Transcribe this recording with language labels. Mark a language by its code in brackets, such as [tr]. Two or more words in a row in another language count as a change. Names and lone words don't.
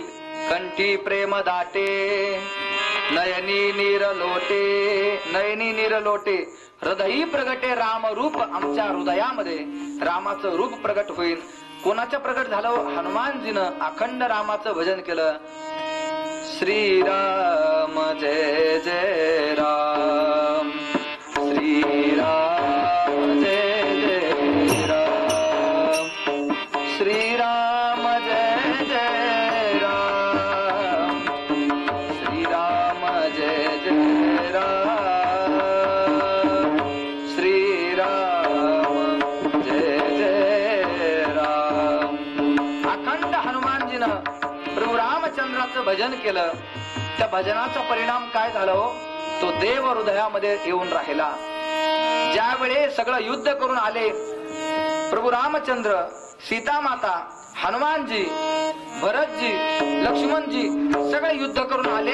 [mr] कंठी प्रेम दाटे नयनी नीर लोटे. नयनी नीर लोटे हृदयी प्रगटे राम रूप. आमच्या हृदयामध्ये रामाचं रूप प्रगट होईल. कोणाच्या प्रगट झालं? हनुमानजीनं अखंड रामाचं भजन केलं. श्रीराम जय जय राम, श्रीराम जय जय राम, श्रीराम जय जय राम, श्रीराम जय जय राम, श्रीराम जय जय राम. अखंड हनुमानजीनं प्रभू रामचंद्राचं भजन केलं. त्या भजनाचा परिणाम काय झाला हो? तो देव हृदयामध्ये येऊन राहिला. ज्यावेळी सगळं युद्ध करून आले प्रभू रामचंद्र, सीता माता, हनुमानजी, भरतजी, लक्ष्मणजी सगळे युद्ध करून आले.